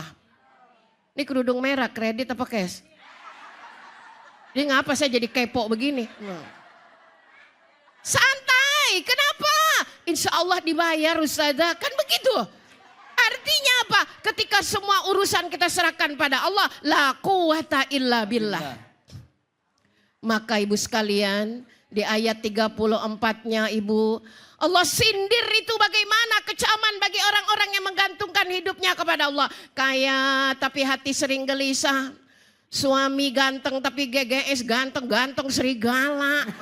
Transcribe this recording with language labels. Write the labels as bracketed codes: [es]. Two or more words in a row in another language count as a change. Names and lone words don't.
[id] Ini kerudung merah kredit apa cash? Dia ngapa saya jadi kepo begini? Santai, kenapa? [ar] إن شاء الله [id] dibayar Ustazah, kan begitu. Artinya apa? Ketika semua urusan kita serahkan pada Allah, [ar] لا قوة إلا بالله. [id] Maka ibu sekalian, di ayat 34-nya ibu, Allah sindir itu bagaimana kecaman bagi orang-orang yang menggantungkan hidupnya kepada Allah. Kaya tapi hati sering gelisah. Suami ganteng tapi GGS, ganteng serigala.